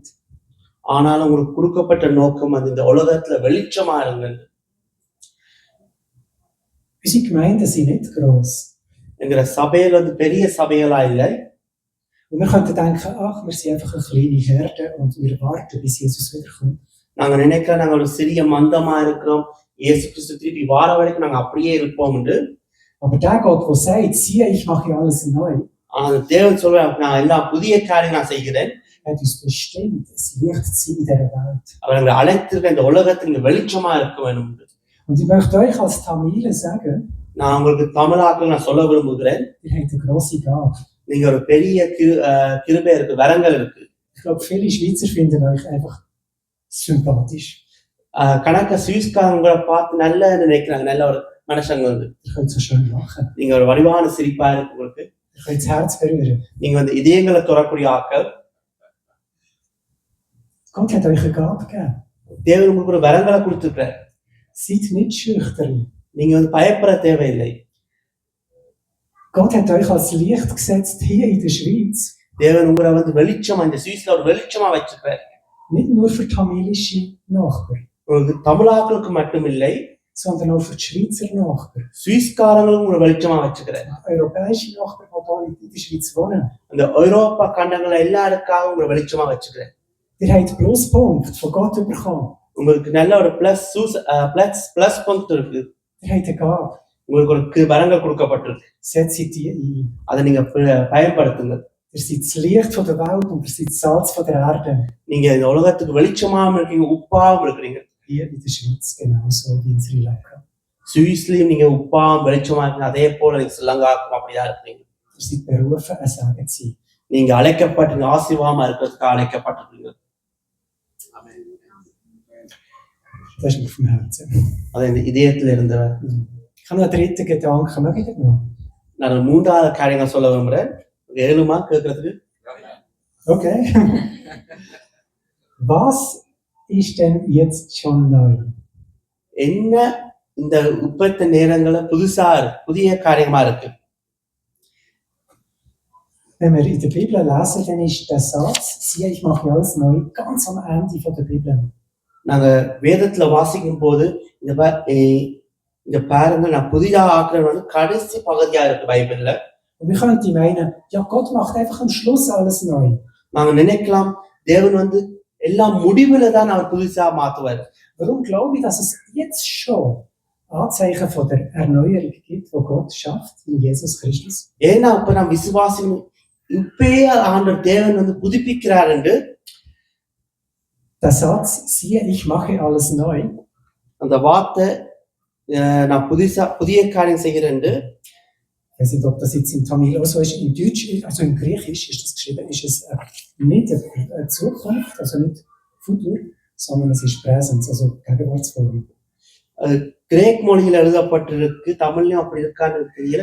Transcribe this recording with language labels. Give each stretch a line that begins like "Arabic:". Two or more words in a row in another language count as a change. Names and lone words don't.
Tamil: ஆனாலும் உங்களுக்கு கொடுக்கப்பட்ட நோக்கம் அது இந்த உலகத்துல வெளிச்சமா இருங்க.
German: Unsere Gemeinden sind nicht gross.
Tamil: என்கிற சபையில் வந்து பெரிய சபைகளா இல்லை.
German: Und wir könnten denken, ach, wir sind einfach eine kleine Herde und wir warten, bis Jesus wiederkommt.
Tamil: நாங்க நினைக்கிறோம் நாங்க ஒரு சிறிய மந்தமா இருக்கிறோம், இயேசு கிறிஸ்து திருப்பி வார வரைக்கும் நாங்க அப்படியே இருப்போம் என்று.
German: Aber der Gott, der sagt, siehe, ich mache alles neu,
Tamil: ஆனா தேவன் சொல்றார், நான் எல்லாம் புதிய காரியம் நான் செய்கிறேன்.
German: hat uns bestimmt, ein Licht zu sein in dieser Welt.
Tamil: அவர் எங்களை அழைத்திருக்க இந்த உலகத்தில் வெளிச்சமா இருக்க வேண்டும்.
German: Und ich möchte euch als Tamile sagen,
Tamil: நான் உங்களுக்கு தமிழாக்கள் நான் சொல்ல விரும்புகிறேன்,
German: ihr habt eine grosse Gabe.
Tamil: நீங்க ஒரு பெரிய கிருபை இருக்கு, வரங்கள் இருக்கு.
German: Ich glaube, viele Schweizer finden euch einfach sympathisch.
Tamil: கணக்க சுவிஸ்காரங்களை பார்த்து நல்ல நினைக்கிறாங்க, நல்ல ஒரு மனுஷங்க வந்து.
German: Ihr könnt so schön lachen.
Tamil: நீங்க ஒரு வடிவான சிரிப்பா இருக்கு உங்களுக்கு.
German: Ihr könnt das Herz berühren.
Tamil: நீங்க வந்து இதயங்களை தொடரக்கூடிய ஆக்கள்.
German: Gott hat euch eine Gabe gegeben.
Tamil: தேவன் உங்களுக்கு ஒரு வரங்களை கொடுத்துருக்கிறார்.
German: Seid nicht schüchtern.
Tamil: நீங்க வந்து பயப்பட தேவையில்லை.
German: Gott hat euch als Licht gesetzt hier in der Schweiz.
Tamil: தேவன் உங்களை வந்து வெளிச்சமா இந்த சுவிஸ்ல ஒரு வெளிச்சமா வச்சிருக்கிறார்.
German: Nicht nur für tamilische Nachbarn,
Tamil: உங்களுக்கு தமிழாக்களுக்கு மட்டும் இல்லை,
German: sondern auch für die Schweizer Nachbarn.
Tamil: சுவிஸ்காரங்களும் உங்களை வெளிச்சமா வச்சிருக்கிறார்.
German: Europäische Nachbarn, die hier in der Schweiz wohnen.
Tamil: அந்த ஐரோப்பா கண்டங்கள் எல்லாருக்காகவும் உங்களை வெளிச்சமா வச்சிருக்கிறார்.
German: Ihr habt Pluspunkt von Gott bekommen.
Tamil: உங்களுக்கு நல்ல ஒரு
German: Plus Punkt
Tamil: இருக்கு.
German: Ihr habt eine Gabe.
Tamil: உங்களுக்கு ஒரு வரங்கள் கொடுக்கப்பட்டிருக்கு.
German: Setzt die ein.
Tamil: அதை நீங்க பயன்படுத்துங்க.
German: Ihr seid das Licht von der Welt und ihr seid das Salz von der Erde.
Tamil: நீங்க இந்த உலகத்துக்கு வெளிச்சமாவும் இருக்கீங்க, உப்பாவும் இருக்கிறீங்க.
German: Hier in der Schweiz genauso wie in Sri Lanka.
Tamil: சுவிஸ்லயும் நீங்க உப்பாவும் வெளிச்சமா இருக்கீங்க, அதே போல நீங்க ஸ்ரீலங்காவுக்கும் அப்படிதான் இருக்கீங்க.
German: Ihr seid berufen, ein Segen zu sein.
Tamil: நீங்க அழைக்கப்பட்டீங்க, ஆசீர்வாதமா இருக்கிறதுக்கு அழைக்கப்பட்டிருக்கீங்க.
German: Das ist mir vom Herzen.
Tamil: அது இந்த இதயத்துல இருந்தவர்.
German: Ich habe noch einen dritten Gedanken. Mögt ihr noch?
Tamil: நான் மூன்றாவது காரியங்கள் சொல்ல விரும்புறேன். ஏழுமா கேட்கறதுக்கு.
German: Okay. Was ist denn jetzt schon neu?
Tamil: என்ன இந்த உப்பத்த நேரங்கள புதிய காரியமா இருக்கு.
German: Wenn wir in der Bibel lesen, dann ist der Satz, siehe, ich mache alles neu, ganz am Ende von der Bibel.
Tamil: நாங்க வேதத்துல வாசிக்கும் போது இந்த பாருங்க, நான் புதிதாக ஆக்குறது வந்து கடைசி பகுதியா இருக்கு பைபிள்ல.
German: Und wir könnten meinen, ja, Gott macht einfach am Schluss alles neu.
Tamil: நாங்க நினைக்கலாம் தேவன் வந்து எல்லாம் முடிவுல தான் அவர் புதுசா மாத்துவார்.
German: Warum glaube ich, dass es jetzt schon Anzeichen von der Erneuerung gibt, wo Gott schafft in Jesus Christus?
Tamil: ஏன்னா இப்ப நான் விசுவாசிக்கணும், இப்பயே ஆண்டவர் தேவன் வந்து புதுப்பிக்கிறார் என்று
German: Der Satz, siehe, ich mache alles neu.
Tamil: அந்த வார்த்தை நான் புதிய காரியம் செய்கிறேன்.
German: Ich weiß nicht, ob das jetzt in Tamil auch so ist. In Deutsch, also in Griechisch ist das geschrieben, ist es nicht eine Zukunft, also nicht Futur, sondern es ist Präsens, also Gegenwartsform.
Tamil: கிரேக் மொழியில் எழுதப்பட்டிருக்கு, தமிழ்லயும் அப்படி இருக்கான்னு தெரியல.